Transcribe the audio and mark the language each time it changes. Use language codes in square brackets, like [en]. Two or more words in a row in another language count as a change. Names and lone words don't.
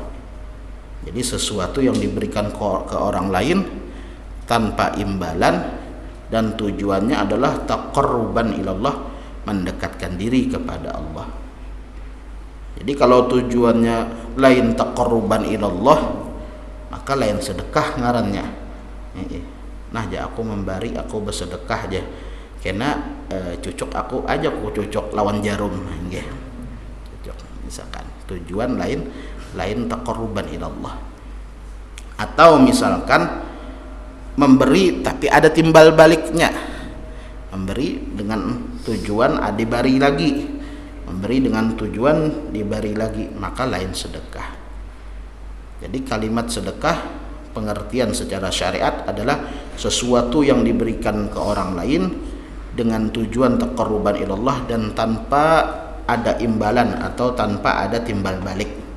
[id] Jadi sesuatu yang diberikan ke orang lain tanpa imbalan dan tujuannya adalah [ar] taqarruban ilallah, [id] mendekatkan diri kepada Allah. [bjn] Jadi kalau tujuannya lain [ar] taqarruban ilallah, [bjn] maka lain sedekah ngarannya. [id] Nah, aku memberi, aku bersedekah aja. [bjn] Karena cucuk aku aja, aku cucuk lawan jarum. Cucuk, misalkan tujuan lain [ar] taqarruban ilallah. [id] Atau misalkan memberi tapi ada timbal baliknya, memberi dengan tujuan diberi lagi, memberi dengan tujuan diberi lagi, maka lain sedekah. Jadi kalimat sedekah pengertian secara syariat adalah sesuatu yang diberikan ke orang lain dengan tujuan [ar] taqarruban ilallah [id] dan tanpa ada imbalan atau tanpa ada timbal balik.